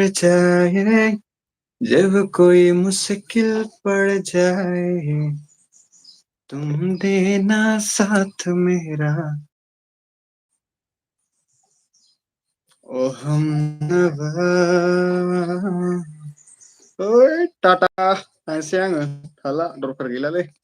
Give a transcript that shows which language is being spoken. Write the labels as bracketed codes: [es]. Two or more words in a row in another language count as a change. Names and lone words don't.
[hi] जाए जब कोई मुश्किल पड़ जाए तुम देना साथ मेरा ओ हमनवा। [brx] ओइ टाटा थांसै आङो थाला दरखार गैलालै।